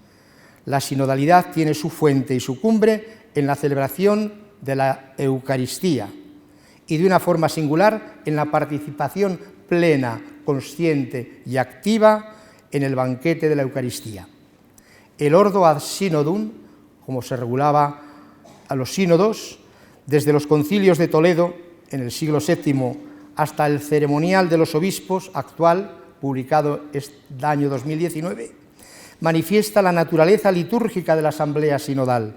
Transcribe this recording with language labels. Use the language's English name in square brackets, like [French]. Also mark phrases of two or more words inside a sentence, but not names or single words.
[Spanish] La sinodalidad tiene su fuente y su cumbre en la celebración de la Eucaristía y de una forma singular en la participación plena, consciente y activa en el banquete de la Eucaristía. El ordo ad synodum, como se regulaba a los sínodos, desde los concilios de Toledo en el siglo VII hasta el ceremonial de los obispos actual, publicado este año 2019, manifiesta la naturaleza litúrgica de la asamblea sinodal.